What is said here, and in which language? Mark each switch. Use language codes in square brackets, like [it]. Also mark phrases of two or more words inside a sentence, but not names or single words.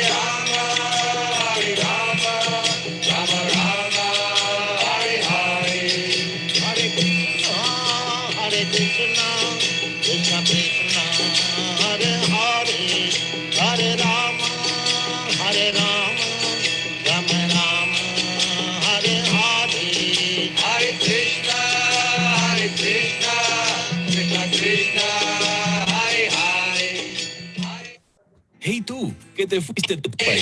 [sa] राम राम राम हरे हरे हरे कृष्ण कृष्ण कृष्ण हरे हरे हरे राम राम राम हरे हरे हरे कृष्ण कृष्ण कृष्ण हरे हरे [es] Hey tú, que te fuiste de tu país.